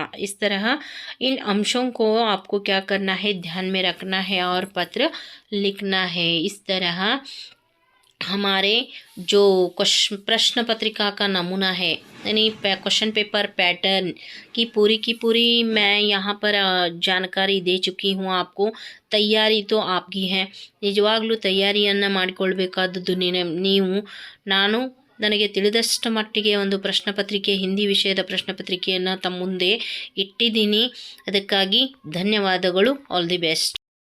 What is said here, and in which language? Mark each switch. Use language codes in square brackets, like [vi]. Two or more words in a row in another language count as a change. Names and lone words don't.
[hi] इस तरह इन अंशों को आपको क्या करना है, ध्यान में रखना है और पत्र लिखना है। इस तरह हमारे जो प्रश्न पत्रिका का नमूना है, यानी [en] question paper pattern [hi] की पूरी मैं यहाँ पर जानकारी दे चुकी हूँ आपको। ತಯಾರಿ तो आपकी है। [kn] ನಿಜವಾಗ್ಲೂ ತಯಾರಿಯನ್ನು ಮಾಡಿಕೊಳ್ಳಬೇಕಾದದ್ದು ನೀವು ನಾನು ನನಗೆ ತಿಳಿದಷ್ಟು ಮಟ್ಟಿಗೆ ಒಂದು ಪ್ರಶ್ನೆ ಪತ್ರಿಕೆ, ಹಿಂದಿ ವಿಷಯದ ಪ್ರಶ್ನೆ ಪತ್ರಿಕೆಯನ್ನು ತಮ್ಮ ಮುಂದೆ ಇಟ್ಟಿದ್ದೀನಿ। ಅದಕ್ಕಾಗಿ ಧನ್ಯವಾದಗಳು. [en] All the best.